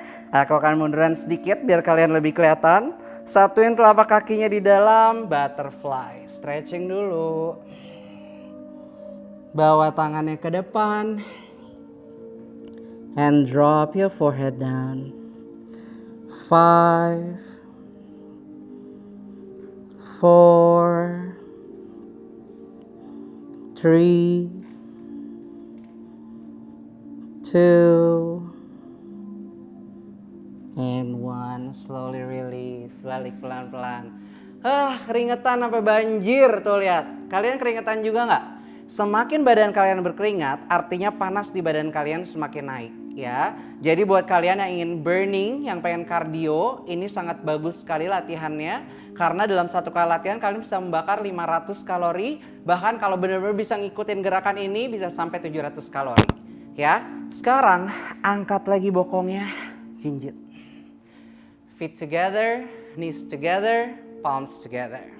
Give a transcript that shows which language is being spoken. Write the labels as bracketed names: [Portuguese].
[Indonesian] Aku akan munduran sedikit biar kalian lebih kelihatan. Satuin telapak kakinya di dalam, butterfly. Stretching dulu. Bawa tangannya ke depan. [English] And drop your forehead down. 5, 4, 3, 2, and 1. Slowly release. [Indonesian] Balik pelan-pelan. Keringetan sampai banjir tuh, lihat. Kalian keringetan juga nggak? Semakin badan kalian berkeringat, artinya panas di badan kalian semakin naik ya. Jadi buat kalian yang ingin burning, yang pengen kardio, ini sangat bagus sekali latihannya. Karena dalam satu kali latihan kalian bisa membakar 500 kalori. Bahkan kalau benar-benar bisa ngikutin gerakan ini bisa sampai 700 kalori. Ya, sekarang angkat lagi bokongnya, jinjit. [English] Feet together, knees together, palms together.